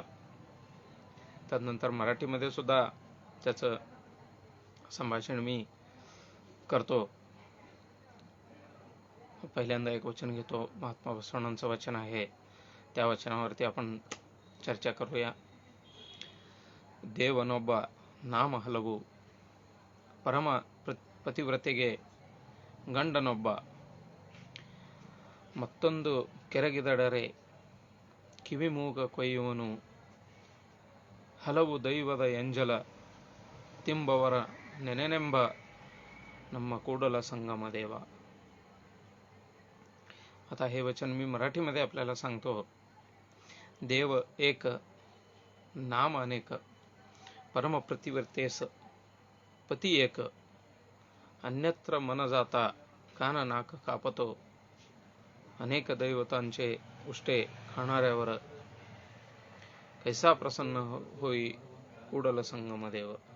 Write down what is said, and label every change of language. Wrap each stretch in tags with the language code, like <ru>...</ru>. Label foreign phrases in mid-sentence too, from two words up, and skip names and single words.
<mr>त्यानंतर मराठीमध्ये सुद्धा त्याचं संभाषण मी करतो. पहिल्यांदा एक वचन घेतो, महात्मा बसवण्णांचं वचन आहे, त्या वचनावरती आपण चर्चा करूया.</mr> <kn>ದೇವನೊಬ್ಬ ನಾಮ ಹಲವು, ಪರಮ ಪತಿವ್ರತೆಗೆ ಗಂಡನೊಬ್ಬ, ಮತ್ತೊಂದು ಕೆರಗಿದಡರೆ ಕಿವಿಮೂಗ ಕೊಯ್ಯುವನು, ಹಲವು ದೈವದ ಎಂಜಲ ತಿಂಬವರ ನೆನೆನೆಂಬ ನಮ್ಮ ಕೂಡಲ संगम देव.</kn> <mr>आता हे वचन मी मराठीमध्ये आपल्याला सांगतो. देव एक, नाम अनेक, परम प्रतिवर्तेस पती एक, अन्यत्र मन जाता कान नाक कापतो, अनेक दैवतांचे उष्टे खाणाऱ्यावर कैसा प्रसन्न होई कुडल संगम देव.</mr>